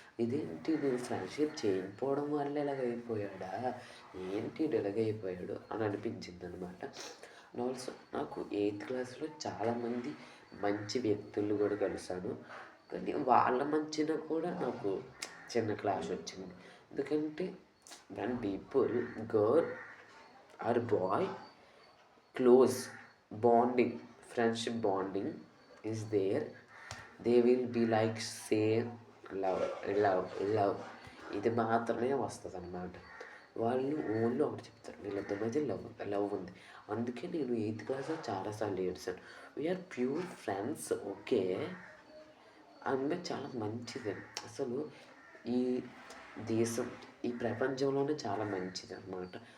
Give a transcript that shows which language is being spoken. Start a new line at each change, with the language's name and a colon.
Telugu: ఇదేంటి నేను ఫ్రెండ్షిప్ చేయకపోవడం వల్ల ఇలాగ అయిపోయాడా, ఏంటి ఇలాగైపోయాడు అని అనిపించింది అనమాట. ఆల్సో నాకు 8th క్లాస్లో చాలామంది మంచి వ్యక్తులు కూడా కలిసాను. కానీ వాళ్ళ మధ్యన కూడా నాకు చిన్న క్లాష్ వచ్చింది. ఎందుకంటే
English: when people, girl or boy, close bonding, friendship bonding is there, they will be like same love.
Telugu: ఇది మాత్రమే వస్తుంది అన్నమాట. వాళ్ళు ఓన్లీ ఒకటి చెప్తారు, వీళ్ళిద్దరి మధ్య లవ్ ఉంది. అందుకే నేను 8th క్లాస్లో చాలాసార్లు ఏడ్చాను.
English: We're pure friends, okay.
Telugu: ఆమె చాలా మంచిది. అసలు ఈ దేశం, ఈ ప్రపంచంలోనే చాలా మంచిది అన్నమాట.